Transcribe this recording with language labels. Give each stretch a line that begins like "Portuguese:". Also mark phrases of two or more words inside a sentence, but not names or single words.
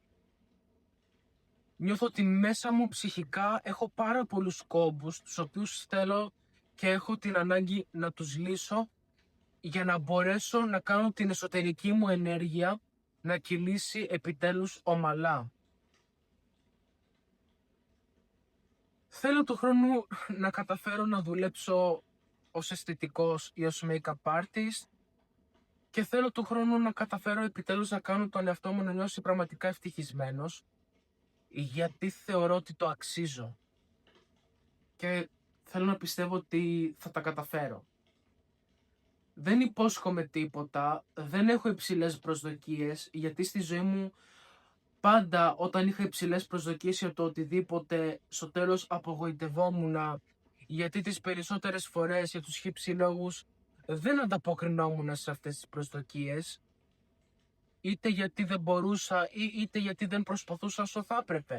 Greek: Νιώθω ότι μέσα μου ψυχικά έχω πάρα πολλούς κόμπους, τους οποίους θέλω και έχω την ανάγκη να τους λύσω για να μπορέσω να κάνω την εσωτερική μου ενέργεια να κυλήσει επιτέλους ομαλά. Θέλω του χρόνου να καταφέρω να δουλέψω ως αισθητικός ή ως
English: make-up artist
Greek: και θέλω του χρόνου να καταφέρω επιτέλους να κάνω τον εαυτό μου να νιώσει πραγματικά ευτυχισμένος, γιατί θεωρώ ότι το αξίζω και θέλω να πιστεύω ότι θα τα καταφέρω. Δεν υπόσχομαι τίποτα, δεν έχω υψηλές προσδοκίες, γιατί στη ζωή μου πάντα όταν είχα υψηλές προσδοκίες για το οτιδήποτε, στο τέλος απογοητευόμουν, γιατί τις περισσότερες φορές για τους χύψη λόγους δεν ανταποκρινόμουν σε αυτές τις προσδοκίες, είτε γιατί δεν μπορούσα είτε γιατί δεν προσπαθούσα όσο θα έπρεπε.